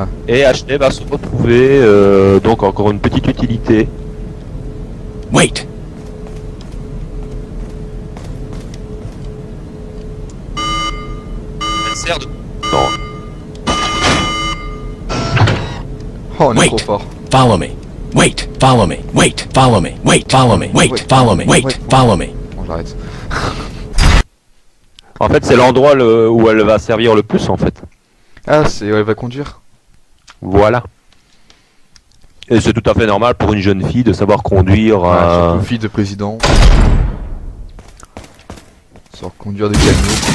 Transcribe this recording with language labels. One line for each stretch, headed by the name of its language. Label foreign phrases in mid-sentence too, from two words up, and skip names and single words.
French: Et Ashley va se retrouver donc encore une petite utilité.
English: Wait.
French: Elle sert de... Non. Oh, on est
English: Wait.
French: trop fort.
English: Follow me. Wait. Follow me. Wait. Follow me. Wait. Follow me. Wait. Follow me. Wait. Follow me.
French: Bon, j'arrête. En fait c'est l'endroit où elle va servir le plus en fait. Ah, c'est... ouais, elle va conduire. Voilà. Et c'est tout à fait normal pour une jeune fille de savoir conduire. Surtout fille de président. Savoir conduire des camions.